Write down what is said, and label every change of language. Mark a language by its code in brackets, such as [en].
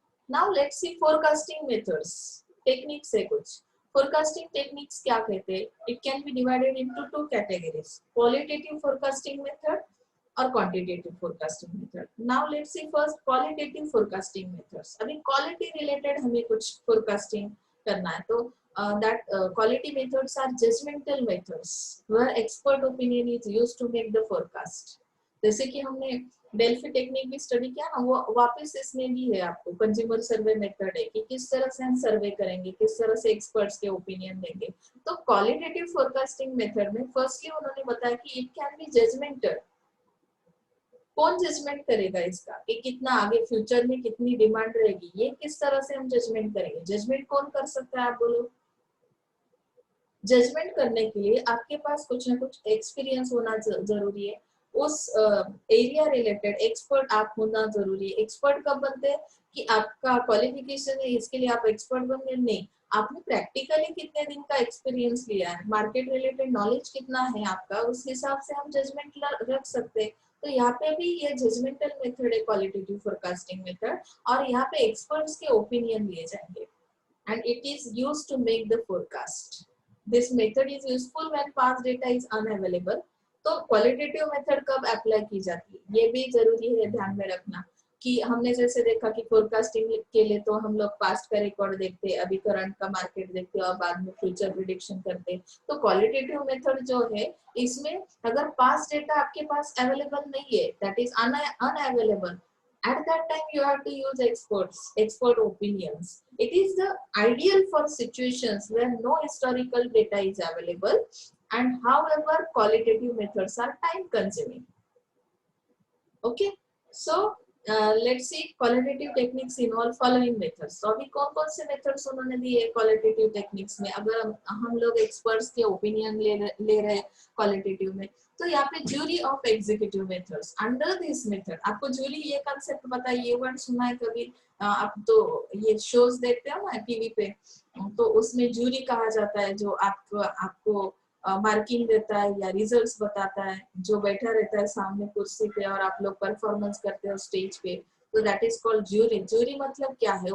[en] Now let's see forecasting methods. Techniques [hi] है कुछ। [en] forecasting techniques [hi] क्या कहते हैं? [en] It can be divided into two categories, qualitative forecasting method और quantitative forecasting method. Now let's see first qualitative forecasting methods. [hi] अभी quality related हमें कुछ forecasting करना है, तो [en] that quality methods are judgmental methods where expert opinion is used to make the forecast। [hi] जैसे कि हमने डेल्फी टेक्निक भी स्टडी किया ना, वो वापस इसमें भी है, आपको कंज्यूमर सर्वे मेथड है कि किस तरह से हम सर्वे करेंगे, किस तरह से एक्सपर्ट्स के ओपिनियन देंगे। तो क्वालिटेटिव फोरकास्टिंग मेथड में फर्स्टली उन्होंने बताया कि [en] It can be judgemental. [hi] कौन जजमेंट करेगा इसका कि कितना आगे फ्यूचर में कितनी डिमांड रहेगी, ये किस तरह से हम जजमेंट करेंगे? जजमेंट कौन कर सकता है, आप बोलो? जजमेंट करने के लिए आपके पास कुछ ना कुछ एक्सपीरियंस होना जरूरी है, उस एरिया रिलेटेड एक्सपर्ट आप होना जरूरी है। एक्सपर्ट कब बनते हैं कि आपका क्वालिफिकेशन है इसके लिए आप एक्सपर्ट बन गए, नहीं, आपने प्रैक्टिकली कितने दिन का एक्सपीरियंस लिया है, मार्केट रिलेटेड नॉलेज कितना है आपका, उस हिसाब से हम जजमेंट रख सकते हैं। तो यहाँ पे भी ये जजमेंटल मेथड है, क्वालिटेटिव फोरकास्टिंग मेथड, और यहाँ पे एक्सपर्ट्स के ओपिनियन लिए जाएंगे [en] and it is used to make the forecast. This method is useful when past data is unavailable। [hi] तो क्वालिटेटिव मेथड कब अप्लाई की जाती है ये भी जरूरी है ध्यान में रखना, कि हमने जैसे देखा कि फोरकास्टिंग के लिए तो हम लोग पास्ट का रिकॉर्ड देखते हैं, अभी करंट का मार्केट देखते हैं, और बाद में फ्यूचर प्रिडिक्शन करते हैं। तो क्वालिटेटिव मेथड जो है इसमें अगर पास्ट डेटा आपके पास अवेलेबल नहीं है, [en] That is unavailable, at that time you have to use expert opinions। It is the ideal for situations where no historical data is available, and however qualitative methods are time consuming। Okay, so let's see qualitative techniques involve following methods। [hi] तो अभी कौन कौन से methods उन्होंने दिए qualitative techniques में? अगर हम लोग एक्सपर्ट्स के ओपिनियन ले रहे क्वालिटेटिव में, तो यहाँ पे jury of executive methods. [en] under this method, [hi] आपको ज्यूरी ये कांसेप्ट पता है, ये वर्ड सुना है कभी? आप तो ये शोज देखते हो ना टीवी पे, तो उसमें ज्यूरी कहा जाता है, जो आपको मार्किंग देता है या रिजल्ट्स बताता है, जो बैठा रहता है सामने कुर्सी पे और आप लोग परफॉर्मेंस करते हो स्टेज पे, तो [en] That is called jury. [hi] Jury मतलब क्या है?